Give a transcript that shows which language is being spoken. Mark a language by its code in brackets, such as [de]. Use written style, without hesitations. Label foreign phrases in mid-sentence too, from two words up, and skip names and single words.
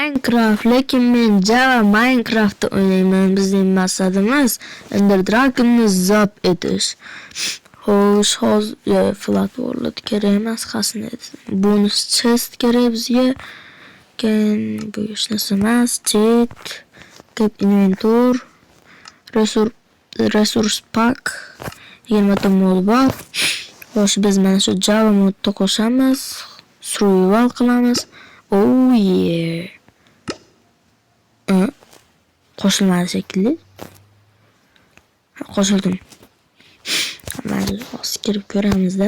[uz] Minecraft, lekin men Java Minecraft'da o'ynayman. Bizning maqsadimiz Ender Dragon'ni zabt etish. Xo'sh, hozir [en] flat world [uz] kerak emas, qasini [en] bonus chest [uz] kerak bizga. Bu hech narsa emas. [en] Cheat, keep inventory, resource pack, 20 [uz] ta mod bor. Xo'sh, biz mana shu Java modda qo'shamiz. Survival qilamiz. [en] Oh yeah. [uz] Qo'shilmadi shekilli. Qo'shildim. Mana hozir kirib ko'ramizda.